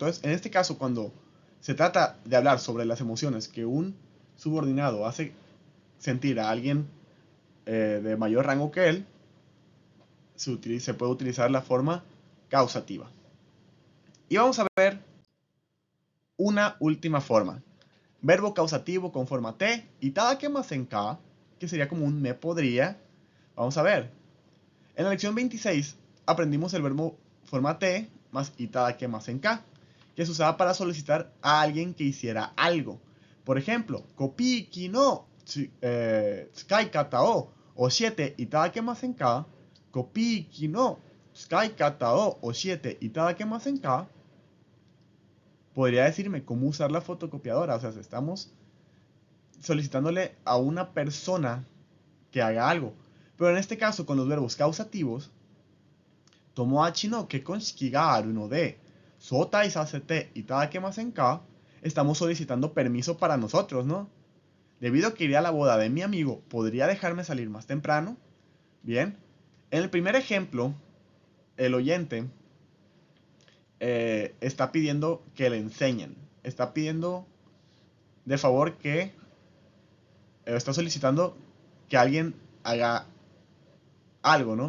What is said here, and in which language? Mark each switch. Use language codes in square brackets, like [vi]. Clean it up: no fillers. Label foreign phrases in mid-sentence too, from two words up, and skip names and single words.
[es] Entonces, en este caso, cuando se trata de hablar sobre las emociones que un subordinado hace sentir a alguien de mayor rango que él, se puede utilizar la forma causativa. Y vamos a ver una última forma. Verbo causativo con forma te, [ja] いただけませんか, [es] que sería como un me podría. Vamos a ver. En la lección 26 aprendimos el verbo forma te más [ja] いただけませんか, [es] que se usaba para solicitar a alguien que hiciera algo. Por ejemplo, [ja] コピー機の使い方を教えていただけませんか. コピー機の使い方を教えていただけませんか. [es] Podría decirme cómo usar la fotocopiadora. O sea, estamos solicitándole a una persona que haga algo. Pero en este caso, con los verbos causativos, [ja] 友達の結婚式があるので早退させていただけませんか, [es] estamos solicitando permiso para nosotros, ¿no? Debido a que iré a la boda de mi amigo, ¿podría dejarme salir más temprano? Bien. En el primer ejemplo, el oyente está pidiendo que le enseñen. Está pidiendo de favor que está solicitando que alguien haga algo, ¿no?